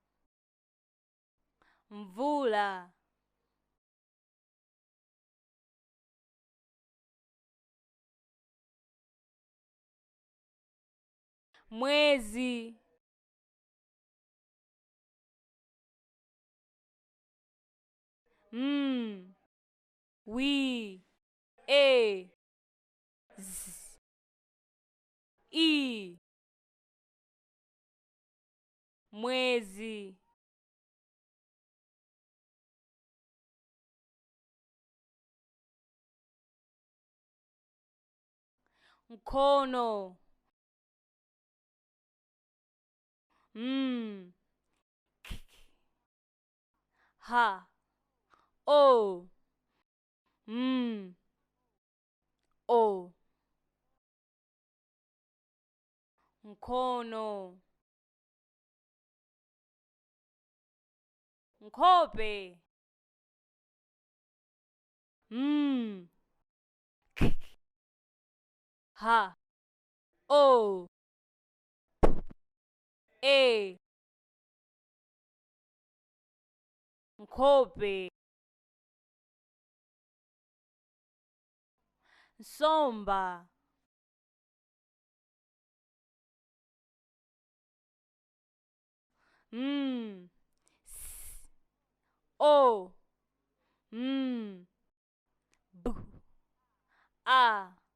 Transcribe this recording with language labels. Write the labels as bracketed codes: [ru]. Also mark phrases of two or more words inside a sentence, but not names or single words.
[ny] Mvula. Mwezi. Wi, e, z, I. Mwezi. Mkono. K, ha, o, o. Mkono. Nkhope. K, ha, o, e. Nkhope. Nsomba. S, o, b, a.